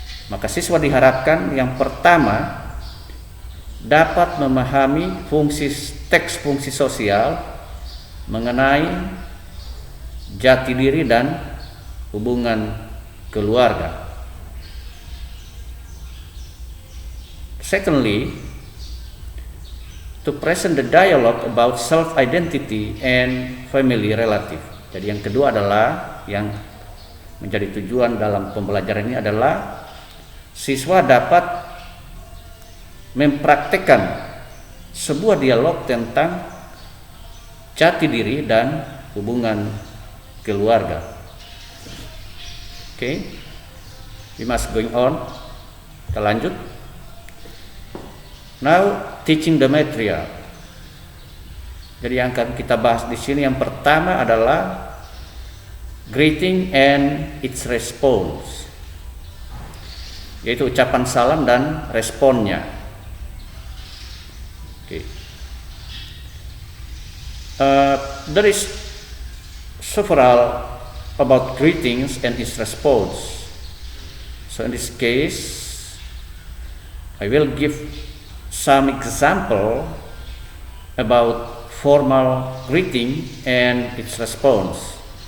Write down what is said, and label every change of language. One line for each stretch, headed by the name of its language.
Indonesian: Maka siswa diharapkan yang pertama dapat memahami teks fungsi sosial mengenai jati diri dan hubungan keluarga.
English: Secondly, to present the dialogue about self-identity and family relative.
Indonesian: Jadi yang kedua adalah yang menjadi tujuan dalam pembelajaran ini adalah siswa dapat mempraktekkan sebuah dialog tentang jati diri dan hubungan keluarga.
English: Okay, we must going on.
Indonesian: Kita lanjut.
English: Now, teaching the material.
Indonesian: Jadi yang akan kita bahas di sini yang pertama adalah
English: greeting and its response,
Indonesian: yaitu ucapan salam dan responnya.
English: Okay. There is several about greetings and its response. So in this case, I will give some example about formal greeting and its response.